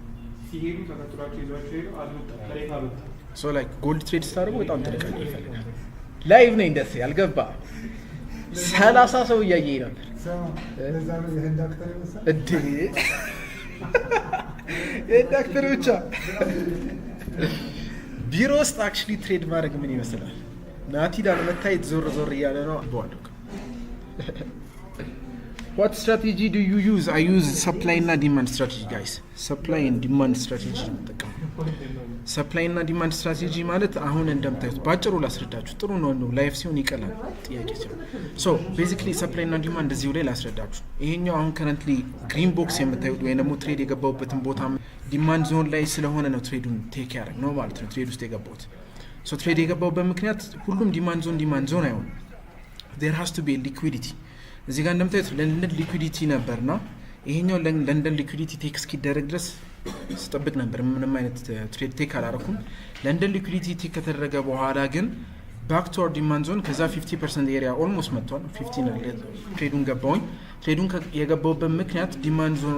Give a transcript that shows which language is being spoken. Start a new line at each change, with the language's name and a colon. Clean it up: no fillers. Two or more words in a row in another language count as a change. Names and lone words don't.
English: so like gold trade
Amharic: ስታደርጉ በጣም ጥንቃቄ ይፈልጋል ላይቭ ነኝ ደስ ያልገባ 30 ሰው እያየኝ ነበር ዳክተር ብቻ ቢሮ ውስጥ
English: actually trade
Amharic: ማድረግ ምን ይመስላል ናቲ ዳለመታየት ዞር እያለ ነው አባዋለሁ
English: what strategy do you use I use supply
Amharic: እና
English: demand strategy guys supply and demand strategy
Amharic: ተጠቀሙ supply እና
English: demand strategy
Amharic: ማለት አሁን እንደምታዩት ባጭሩ ላስረዳችሁ ጥሩ ነው ላይፍ ሲሆን ይቀላል ጥያቄ ሲሆን
English: so basically supply
Amharic: እና demand እዚሁ ላይ ላስረዳችሁ ይሄኛው አሁን
English: currently green box
Amharic: የምታዩት ወይ ደግሞ ትሬድ የገባውበትን ቦታ
English: demand zone
Amharic: ላይ ስለሆነ ነው ትሬዱን ቴክ ያደርግ ነው ማለት ነው ትሬድ ውስጥ የገባውት so ትሬድ የገባውበት ምክንያት ሁሉም
English: demand zone
Amharic: አይሆን
English: there has to be liquidity
Amharic: እዚህ ጋር እንደምታዩት ለንደን ሊኩዊዲቲ ነበርና ይሄኛው ለንደን
English: liquidity take
Amharic: እስኪደረግ ድረስ ስጠብቅ ነበር ምንም አይነት
English: trade take
Amharic: አላረኩም ለንደን
English: liquidity take
Amharic: ከተደረገ በኋላ ግን
English: back to our demand
Amharic: ዞን ከዛ 50%
English: area almost
Amharic: መጥቷል 15 ትሬዱን ገባውኝ ትሬዱን የገባውበት ምክንያት ዲማንድ ዞኑ